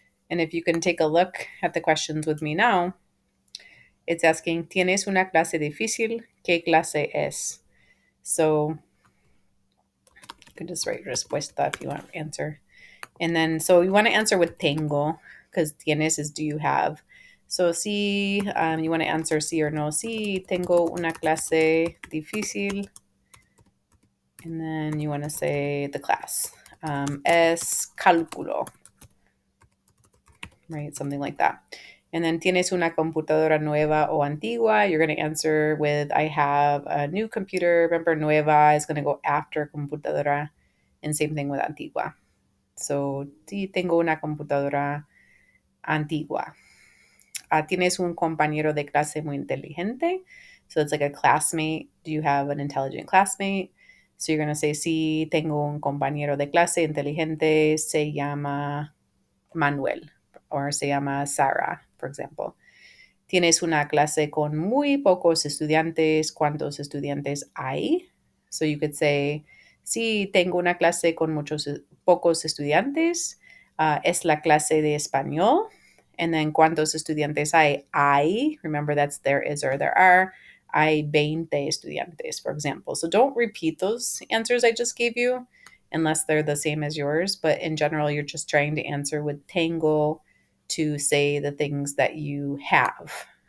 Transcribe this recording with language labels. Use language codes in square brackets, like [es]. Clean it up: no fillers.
[en] And if you can take a look at the questions with me now, it's asking, [es] ¿Tienes una clase difícil? ¿Qué clase es? [en] So you can just write respuesta if you want to answer. And then, so you want to answer with tengo, because tienes is do you have. So si you want to answer sí or no. [es] Sí, tengo una clase difícil. [en] And then you want to say the class. [es] Es cálculo. [en] Right? Something like that. And then [es] tienes una computadora nueva o antigua. [en] You're going to answer with I have a new computer. Remember, nueva is going to go after computadora. And same thing with antigua. [es] So, sí, tengo una computadora antigua. Tienes un compañero de clase muy inteligente. [en] So it's like a classmate. Do you have an intelligent classmate? So you're going to say, [es] sí, tengo un compañero de clase inteligente. Se llama Manuel. Or se llama Sarah, [en] for example. [es] Tienes una clase con muy pocos estudiantes. ¿Cuántos estudiantes hay? [en] So you could say, [es] sí, tengo una clase con pocos estudiantes. Es la clase de español. [en] And then, [es] ¿cuántos estudiantes hay? [en] Hay, remember that's there is or there are. [es] Hay 20 estudiantes, [en] for example. So don't repeat those answers I just gave you unless they're the same as yours. But in general, you're just trying to answer with tengo to say the things that you have.